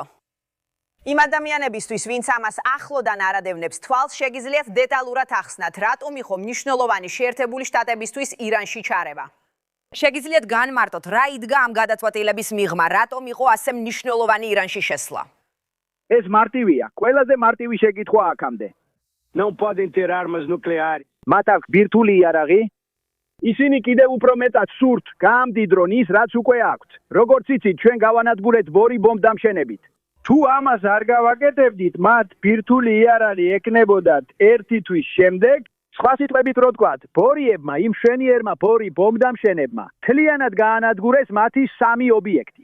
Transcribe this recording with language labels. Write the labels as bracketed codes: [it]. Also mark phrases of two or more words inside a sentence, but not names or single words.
[ka] იმ ადამიანებისთვის, ვინც ამას ახლოდან არადევნებს თვალს, შეგიძლიათ დეტალურად ახსნათ, რატომ იყო მნიშვნელოვანი შეერთებული შტატებისთვის ირანში ჩარევა. შეგიძლიათ განმარტოთ, რა იდგა ამ გადაწყვეტილების მიღმა, რატომ იყო ასე მნიშვნელოვანი ირანში შესვლა. ეს მარტივია, ყველაზე მარტივი შეკითხვა აქამდე. [pt] Não podem ter armas nucleares. [ka] მათ აქვს ბირთვული იარაღი? ისინი კიდევ უფრო მეტად სურთ გაამდიდრონ ის, რაც უკვე აქვთ. როგორც იცით, ჩვენ გავანადგურეთ ბორი ბომბდამშენებით. თუ ამას არ გავაკეთებდით, მათ ბირთვული იარაღი ეკნებოდათ 1 თვის შემდეგ, სხვა სიტყვებით რო თქვათ, ბორიებმა, იმ მშვენიერმა ბორი ბომბდამშენებმა მთლიანად გაანადგურეს მათი სამი ობიექტი.